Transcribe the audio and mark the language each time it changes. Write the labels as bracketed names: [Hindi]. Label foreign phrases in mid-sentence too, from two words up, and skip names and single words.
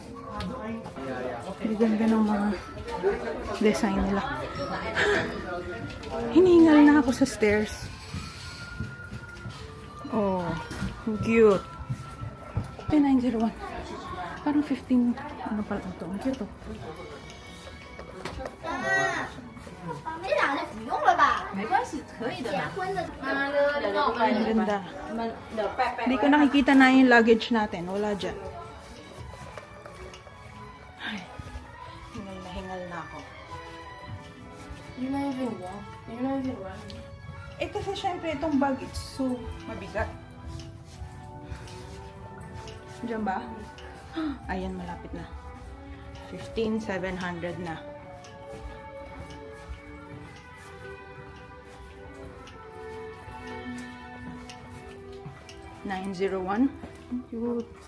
[Filipino] Ang ganda ng mga design nila. Hiningal na ako sa stairs. Oh, ang cute. 15901. Parang 15. Ano pala ito? Ang cute oh. [Chinese] 这俩就不用了吧？没关系，可以的。结婚的， [Filipino] Ang ganda. Hindi ko nakikita na yung luggage natin. Wala dyan. Ay, hingal na ako. [English] You're not even walk. You're not even running. [Filipino] Eh kasi syempre itong bag, [English] it's so [Filipino] mabigat. Diyan ba? Ayan, malapit na. 15,700 na. $901. Cute.